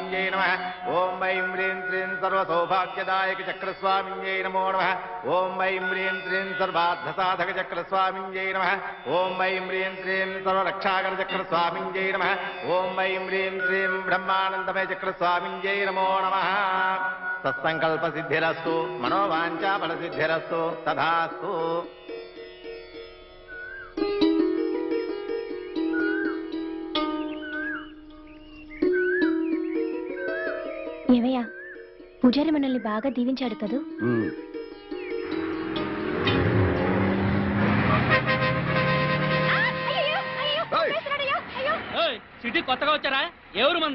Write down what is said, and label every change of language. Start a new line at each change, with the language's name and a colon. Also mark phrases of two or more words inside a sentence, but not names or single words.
Sanskrit: चक्रस्वामिन्यै नमः ओम ऐं ह्रीं श्रीं सर्वसौभाग्यदायक चक्रस्वामिन्यै नमो नमः ओम ऐं ह्रीं श्रीं सर्वार्थसाधक चक्रस्वामिन्यै नमः ओम ऐं ह्रीं श्रीं सर्वरक्षाकर चक्रस्वामिन्यै नमः ओम ऐं ह्रीं श्रीं ब्रह्मानन्दमय चक्रस्वामिन्यै नमो नमः सत्संकल्प सिद्धिरस्तु मनोवांछा फल सिद्धिरस्तु तथास्तु
Telugu: ఏమయ్యా పూజారి మనల్ని బాగా దీవించాడు కదూ సిటీ కొత్తగా వచ్చారా ఎవరు మందే